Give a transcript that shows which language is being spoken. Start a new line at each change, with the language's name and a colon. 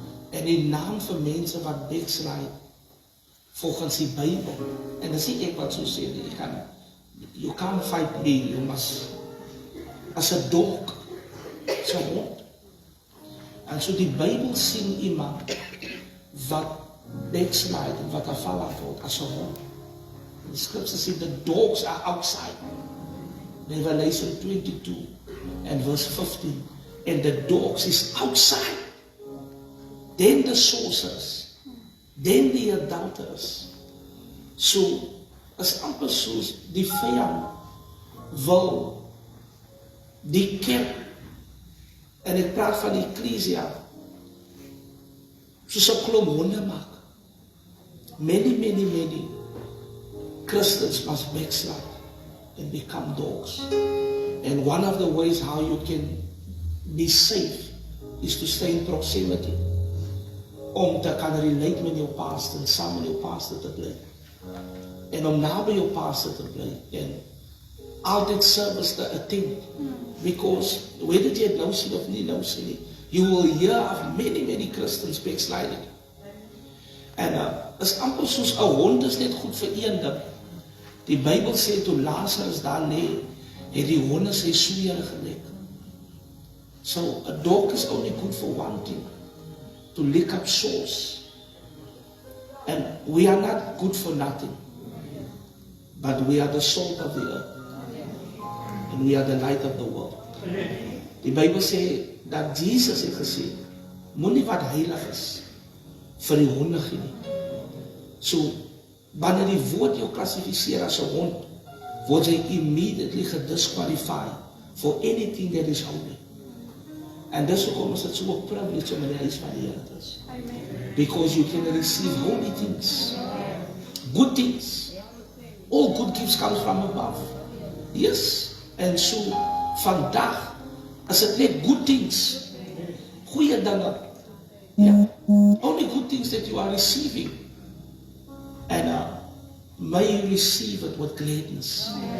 Afrikaans: En die naam vir mense wat backslide, volgens die Bybel, en dis nie ek wat so sê nie,
English: you can't fight me, you must,
Afrikaans: as 'n dog, so hond. En so die Bybel sien iemand wat backslide en wat afval word as 'n hond. Die scripture sê
English: the dogs are outside. Revelation 22 and verse 15. And the dogs is outside. Then the sorcerers. Then the adulterers.
Afrikaans: So, as amper soos die vyand wil die kerk, en ek praat van die Ecclesia, soos 'n klomp honde maak.
English: Many Christians must backslide and become dogs. And one of the ways how you can be safe is to stay in proximity.
Afrikaans: Om te kan relate met jou pastor en saam met jou pastor te bly. En om naby jou pastor te bly. En altyd service te attend.
English: Because whether
Afrikaans: jy het nou sien of nie nou sien nie,
English: you will hear of many Christians backsliding.
Afrikaans: En is amper soos 'n hond is net goed vir een ding. Die Bybel sê toe Lazarus daar lê, het die honde sy sweere gelek.
English: So a dog is only good for one thing, to lick up sores. And we are not good for nothing, but we are the salt of the earth. and we are the light of the world.
Afrikaans: Die Bybel sê dat Jesus het gesê, moenie wat heilig is vir die honde gee nie. So, wanneer die woord jou klassifiseer as 'n hond, word jy immediately gedisqualified
English: for anything that is holy.
Afrikaans: En dis hoekom is dit so 'n privilege om in die huis van die Here te is.
English: Because you can receive holy things, good things. All good gifts come from above. Yes, and so
Afrikaans: vandag is dit net
English: good things,
Afrikaans: goeie dinge.
English: Yeah. Only good things that you are receiving. And may you receive it with gladness.